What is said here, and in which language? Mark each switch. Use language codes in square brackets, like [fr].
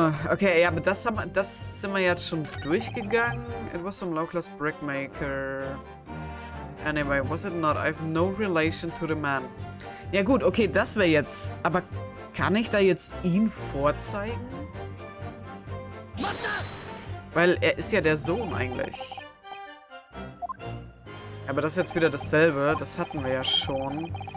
[de] Okay, ja, aber das sind wir jetzt schon durchgegangen. [en] It was some low-class brickmaker. Anyway, was it not? I have no relation to the man. [de] Ja gut, okay, das wäre jetzt... Aber kann ich da jetzt ihn vorzeigen? Weil er ist ja der Sohn eigentlich. Aber das ist jetzt wieder dasselbe. Das hatten wir ja schon.